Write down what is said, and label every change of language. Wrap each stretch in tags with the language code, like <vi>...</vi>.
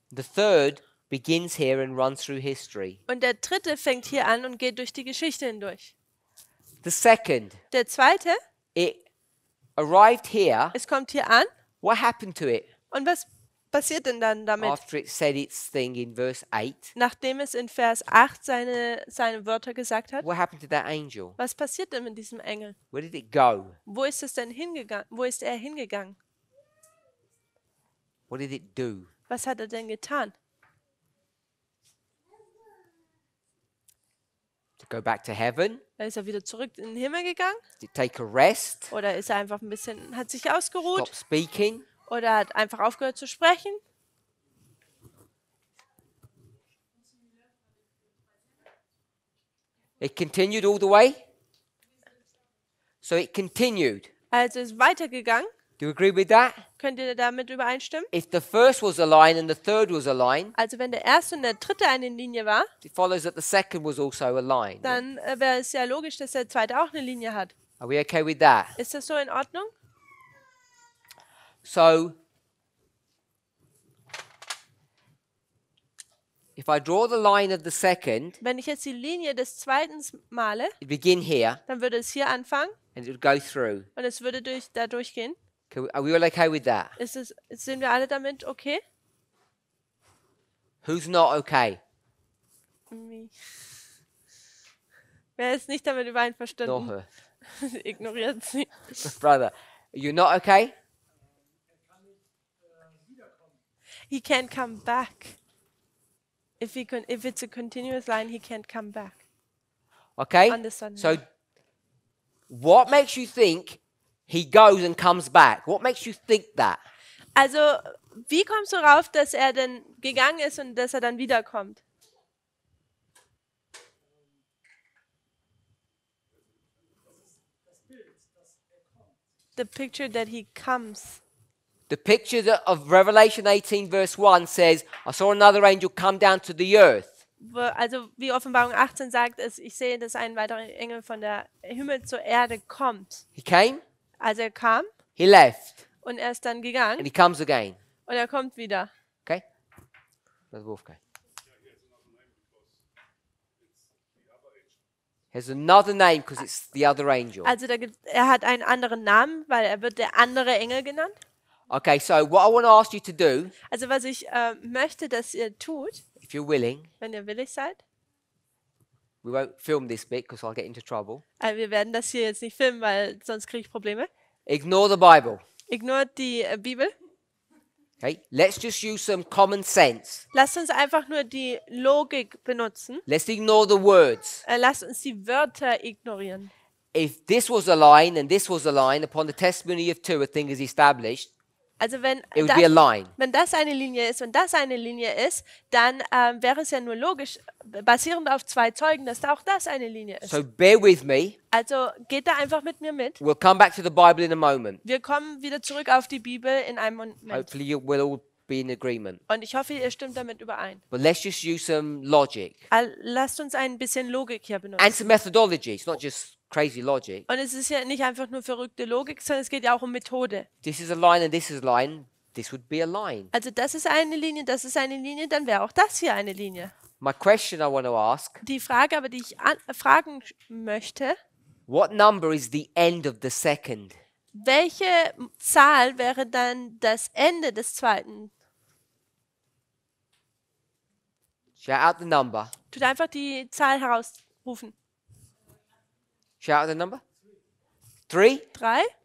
<en>The third begins here and runs through history.</en> <de>Und der dritte fängt hier an und geht durch die Geschichte hindurch.</de> <en>The second,</en> <de>Der zweite,</de> <en>it arrived here.</en> <de>es kommt hier an.</de> <en>What happened to it</en> <de>Und was passiert denn dann damit?</de> <en>after it said its thing in verse 8?</en> <de>Nachdem es in Vers 8 seine Wörter gesagt hat.</de> <en>What happened to that angel?</en> <de>Was passiert denn mit diesem Engel?</de> <en>Where did it go?</en> <de>Wo ist es denn hingegangen? Wo ist er hingegangen?</de> <en>What did it do?</en> <de>Was hat er denn getan?</de> <en>To go back to heaven?</en> <de>Ist er wieder zurück in den Himmel gegangen?</de> <en>Did it take a rest?</en> <de>Oder ist er einfach ein bisschen, hat sich</de> <en>Stop</en> <de>ausgeruht?</de> <en>speaking?</en> <de>Oder hat einfach aufgehört zu sprechen?</de> <en>It continued all the way? So it continued.</en> <de>Also ist weitergegangen.</de> <en>Do you agree with that?</en> <de>Könnt ihr damit übereinstimmen?</de> <en>If the first was a line and the third was a line,</en> <de>Also wenn der erste und der dritte eine Linie war,</de> <en>it follows that the second was also a line.</en> <de>dann wäre es ja logisch, dass der zweite auch eine Linie hat.</de> <en>Are we okay with that?</en> <de>Ist das so in Ordnung?</de> <en>So, if I draw the line of the second,</en> <de>Wenn ich jetzt die Linie des zweiten male,</de> <en>it begin here</en> <de>dann würde es hier anfangen</de> <en>and it would go through.</en> <de>und es würde da durchgehen.</de> <en>Are we all okay with that?</en> <de>Sind wir alle damit okay?</de> <en>Who's not okay?</en> <de>Wer ist nicht damit</de> <en>Not</en> <de>übereinverstanden?</de> <en>her.</en> <de>Ignoriert sie.</de> <en>Brother, you're not okay? He can't come back. If it's a continuous line, he can't come back. Okay? Understand. So, what makes you think he goes and comes back? What makes you think that?</en> <de>Also, wie kommst du rauf, dass er denn gegangen ist und dass er dann wiederkommt?</de> <en>The picture that he comes. The picture of Revelation 18 verse 1 says, I saw another angel come down to the earth.</en> <de>Also wie Offenbarung 18 sagt, ich sehe, dass ein weiterer Engel von der Himmel zur Erde kommt.</de> <en>He came,</en> <de>Also er kam</de> <en>he left,</en> <de>und er ist dann</de> <en>and</en> <de>gegangen</de> <en>he comes again.</en> <de>und er kommt wieder.</de> <en>Okay? Brother Wolfgang. Has another name because it's the other angel.</en> <de>Also er hat einen anderen Namen, weil er wird der andere Engel genannt.</de> <en>Okay, so what I want to ask you to do,</en> <de>Also was ich möchte, dass ihr tut,</de> <en>if you're willing,</en> <de>wenn ihr willig seid,</de> <en>we won't film this bit because I'll get into trouble.</en> <de>wir werden das hier jetzt nicht filmen, weil sonst kriege ich Probleme.</de> <en>Ignore the Bible.</en> <de>Ignoriert die Bibel.</de> <en>Okay? Let's just use some common sense.</en> <de>Lasst uns einfach nur die Logik benutzen.</de> <en>Let's ignore the words.</en> <de>Lasst uns die Wörter ignorieren.</de> <en>If this was a line and this was a line, upon the testimony of two, a thing is established,</en> <de>Also wenn</de> <en>it would be a line.</en> <de>das eine Linie ist und das eine Linie ist, dann wäre es ja nur logisch, basierend auf zwei Zeugen, dass da auch das eine Linie ist.</de> <en>So bear with me.</en> <de>Also geht da einfach mit mir mit.</de> <en>We'll come back to the Bible in a moment.</en> <de>Wir kommen wieder zurück auf die Bibel in einem Moment.</de> <en>Hopefully we'll all be in agreement.</en> <de>Und ich hoffe, ihr stimmt damit überein.</de> <en>But let's just use some logic</en> <de>Lasst uns ein bisschen Logik hier</de> <en>and</en> <de>benutzen.</de> <en>some methodology. It's not just crazy logic.</en> <de>Und es ist ja nicht einfach nur verrückte Logik, sondern es geht ja auch um Methode.</de> <en>This is a line and this is a line. This would be a line.</en> <de>Also das ist eine Linie, das ist eine Linie, dann wäre auch das hier eine Linie.</de> <en>My question I want to ask,</en> <de>Die Frage aber, die ich fragen möchte,</de> <en>what number is the end of the second?</en> <de>welche Zahl wäre dann das Ende des zweiten?</de> <en>Shout out the number.</en> <de>Tut einfach die Zahl herausrufen.</de> <en>Shout out the number. 3? 3?</en>